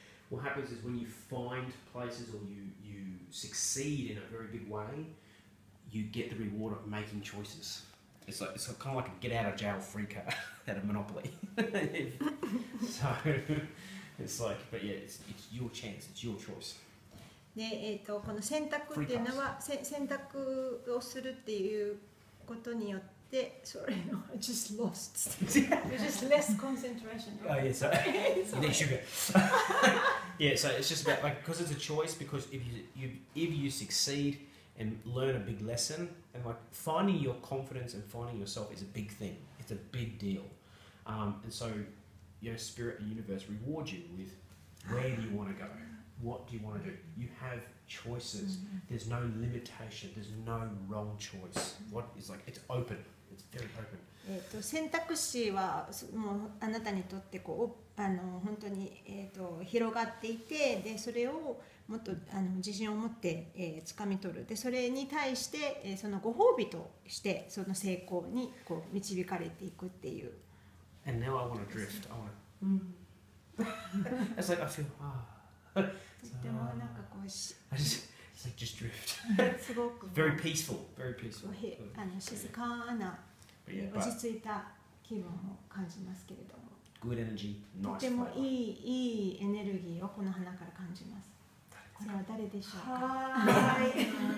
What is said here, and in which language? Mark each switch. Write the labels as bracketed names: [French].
[English] What happens is when you find places or you succeed in a very big way, you get the reward of making choices. It's kind of like a get out of jail free card at a Monopoly. So it's like, but yeah, it's your chance, it's your choice. [Japanese] で、この選択っていうのは選択をするっていうことによって、 [English] sorry, no, I just lost. Just less concentration. Oh yeah, so you need sugar. Yeah, so it's just about like because it's a choice. Because if you succeed and learn a big lesson, and like finding your confidence and finding yourself is a big thing. It's a big deal, and so your spirit and universe reward you with where do you want to go, what do you want to do. You have choices. There's no limitation. There's no wrong choice. What is like it's open. It's very open. [Japanese] 選択肢はもうあなたにとってこう本当に、広がっていて、でそれをもっと自信を持って、掴み取る。でそれに対して、そのご褒美としてその成功にこう導かれていくっていう。 [English] And now I want to drift. I want to. It's like I feel. [Japanese] でもなんかこう [English] I just it's like just drift. [Japanese] すごく [English] Very peaceful. Very peaceful. [Japanese] 静かな落ち着いた気分を感じますけれども。 [English] Good energy, [Japanese] と [English] nice [Japanese] ても [English] flavor. [Japanese] いいエネルギーをこの花から感じます。これは誰でしょうか。